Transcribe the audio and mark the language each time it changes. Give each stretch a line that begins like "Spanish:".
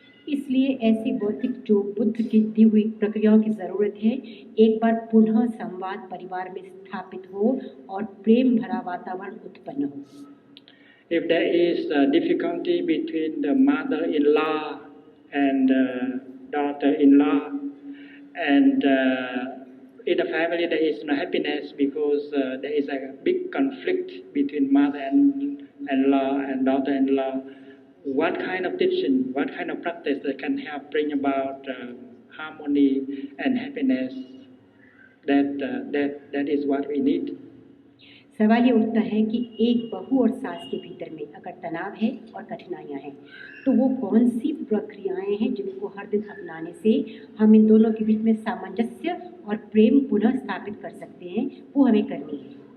Hindi: इसलिए ऐसी बौद्धिक जो बुद्ध की दी हुई प्रक्रियाओं की ज़रूरत है, एक बार पुनः संवाद परिवार में स्थापित हो और प्रेम भरा वातावरण उत्पन्न हो।
English: If there is difficulty between the mother-in-law and daughter-in-law, and in the family there is no happiness because there is a big conflict between mother-in-law and daughter-in-law, what kind of teaching, what kind of practice that can help bring about harmony and happiness? That is what we need.
Hindi: सवाल ये उठता है कि एक बहू और सास के भीतर में अगर तनाव है और कठिनाइयाँ हैं तो वो कौन सी प्रक्रियाएं हैं जिनको हर दिन अपनाने से हम इन दोनों के बीच में सामंजस्य और प्रेम पुनः स्थापित कर सकते हैं, वो हमें करनी है।